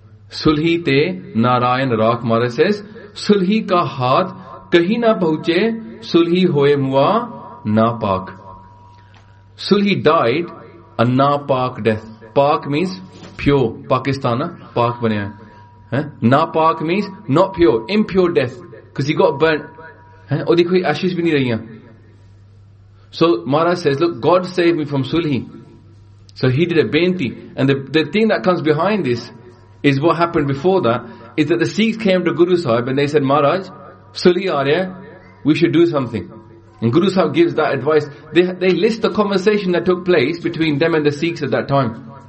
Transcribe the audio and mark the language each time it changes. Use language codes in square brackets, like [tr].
[pa] Sulhi te Narayan Rak, [en] Maharaj says, [pa] Sulhi ka haath kahi na pahunche, Sulhi hoye mua na paak. [en] Sulhi died a na paak death. Paak means pure. Pakistan, paak banaya. Na paak means not pure, impure death. Because he got burnt. [hi] और देखो ये ashes भी नहीं रही हैं. [en] So Maharaj says, look, God saved me from Sulhi. So he did a benti. And the thing that comes behind this is what happened before that, is that the Sikhs came to Guru Sahib and they said, Maharaj, Sulhi aarya, we should do something. And Guru Sahib gives that advice. They list the conversation that took place between them and the Sikhs at that time.